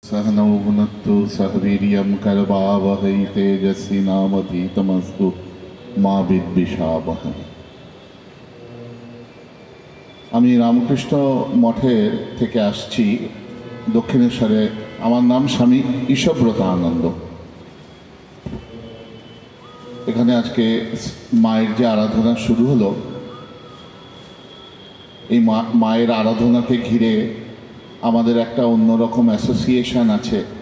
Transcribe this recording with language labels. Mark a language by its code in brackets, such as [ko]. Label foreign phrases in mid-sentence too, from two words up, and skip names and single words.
[sa] सहनौ भुनक्तु सह वीर्यं करवावहै तेजस्विनावधीतमस्तु मा विद्विषावहै। [bn] আমি রামকৃষ্ণ মঠের থেকে আসছি দক্ষিণেশ্বরে। আমার নাম স্বামী ঈশব্রত আনন্দ। এখানে আজকে মায়ের যে আরাধনা শুরু হলো, এই মায়ের আরাধনাকে ঘিরে আমাদের একটা অন্যরকম অ্যাসোসিয়েশন আছে।